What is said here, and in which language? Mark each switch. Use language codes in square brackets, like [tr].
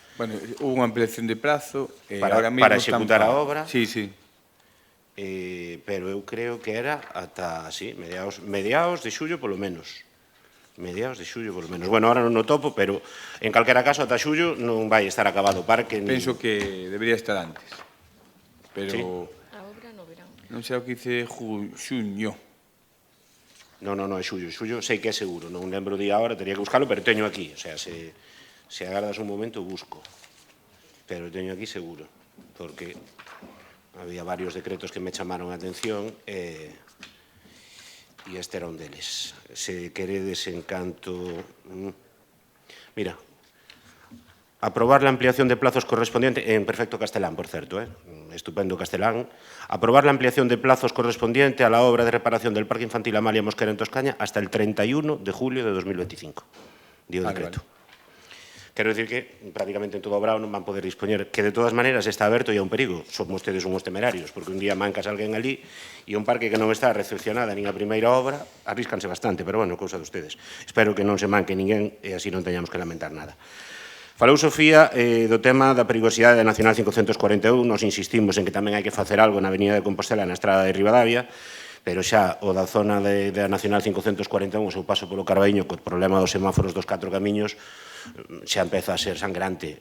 [gl] Bueno, hubo unha ampliación de prazo e Para- ahora mesmo para executar a obra. Sí, sí. Pero eu creo que era ata, sí, mediados de xullo polo menos. Mediados de xullo polo menos. Bueno, ahora non o topo, pero en calquera caso ata xullo non vai estar acabado o parque. Penso que debería estar antes. Pero Sí. A obra no verán. non sei o que dice xuño. Non, é xullo. Xullo sei que é seguro. Non lembro o día ahora, teria que buscarlo, pero teño aquí. O sea, se agardas un momento, busco. Pero teño aquí seguro. Porque había varios decretos que me chamaron a atención e este era un deles. Se queredes en canto... Mira, [es] aprobar la ampliación de plazos correspondiente, [gl] en perfecto castelán, por certo, estupendo castelán, [es] aprobar la ampliación de plazos correspondiente a la obra de reparación del Parque Infantil Amalia Mosquera en Toscaña hasta el 31 de julio de 2025. [gl] Dio decreto. Vale. Quero dicir que prácticamente en todo o brao non van poder dispoñer, que de todas maneiras está aberto e é un perigo. Son vostedes unhos temerarios, porque un día mancas alguén ali e un parque que non está recepcionada nin a primeira obra, arríscanse bastante, pero bueno, cousa de ustedes. Espero que non se manque ninguén e así non teñamos que lamentar nada. Falou Sofía do tema da perigosidade da Nacional 541, nos insistimos en que tamén hai que facer algo na Avenida de Compostela, na Estrada de Ribadavia, pero xa o da zona da Nacional 541, o seu paso polo Carbaíño, co problema dos semáforos dos 4 camiños, xa empeza a ser sangrante.